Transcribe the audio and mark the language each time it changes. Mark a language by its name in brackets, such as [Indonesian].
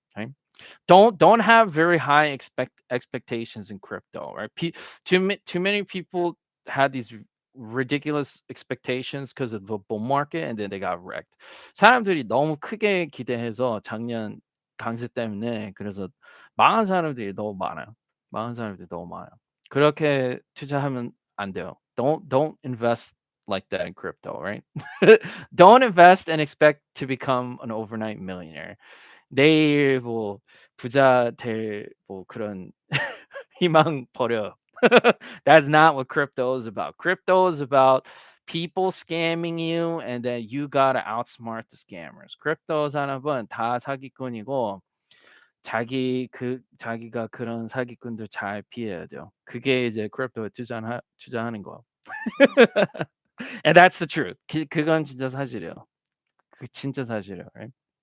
[English] right? Don't have very high expectations in crypto, right? Too many people had these ridiculous expectations because of the bull market, and then they got wrecked. [Korean] 사람들이 너무 크게 기대해서 작년 강세 때문에 그래서 망한 사람들이 너무 많아요. 망한 사람들이 너무 많아요. 그렇게 투자하면 안 돼요. [English] Don't invest like that in crypto, right? Don't invest and expect to become an overnight millionaire. [Korean] 내일 뭐 부자 될 뭐 그런 희망 버려. [English] That's not what crypto is about. Crypto is about people scamming you, and then you gotta outsmart the scammers. [Korean] 크립토 산업은 다 사기꾼이고 자기가 그런 사기꾼들 잘 피해야 돼요. 그게 이제 크립토에 투자하는 거. [English] And that's the truth. [Korean] 그건 진짜 사실이에요. 그 진짜 사실이에요. right?